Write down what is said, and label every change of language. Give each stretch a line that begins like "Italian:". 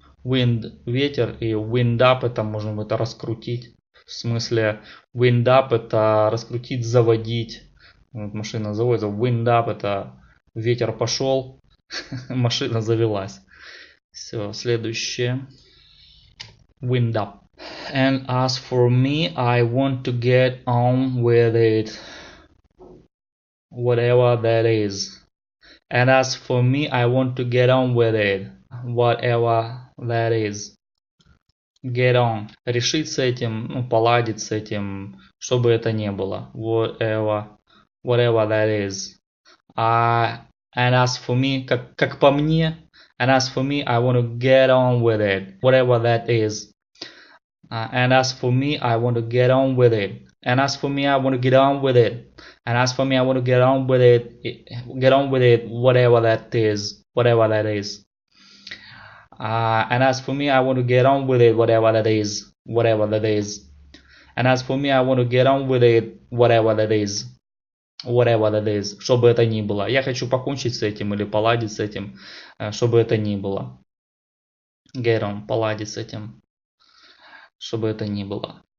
Russian: Wind – ветер, и wind up – это можно это раскрутить. В смысле, wind up – это раскрутить, заводить. Вот машина заводится. Wind up – это ветер пошел, машина завелась. Все, следующее. Wind up.
English: And as for me, I want to get on with it. Whatever that is. And as for me, I want to get on with it. Whatever that is. Get on.
Russian: Решить с этим, поладить с этим, что бы это ни было.
English: Whatever that is. And as for me,
Russian: как по мне,
English: and as for me, I want to get on with it. Whatever that is. And as for me, I want to get on with it. And as for me, I want to get on with it. And as for me, I want to get on with it, whatever that is, whatever that is. And as for me, I want to get on with it, whatever that is, whatever that is. And as for me, I want to get on with it, whatever that is, whatever that is,
Russian: что бы это ни было. Я хочу покончить с этим или поладить с этим, что бы это ни было. Get on, поладить с этим, что бы это ни было.